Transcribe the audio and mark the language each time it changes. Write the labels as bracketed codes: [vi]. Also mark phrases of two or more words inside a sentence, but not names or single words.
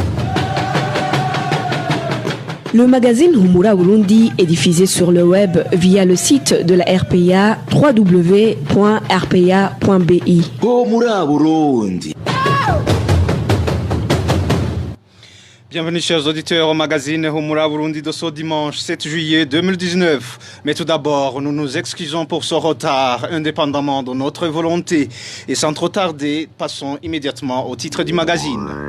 [fr] Le magazine Humura Burundi est diffusé sur le web via le site de la RPA www.rpa.bi. Humura Burundi. Bienvenue chers auditeurs au magazine Humura Burundi de ce dimanche 7 juillet 2019. Mais tout d'abord, nous nous excusons pour ce retard, indépendamment de notre volonté. Et sans trop tarder, passons immédiatement au titre du magazine.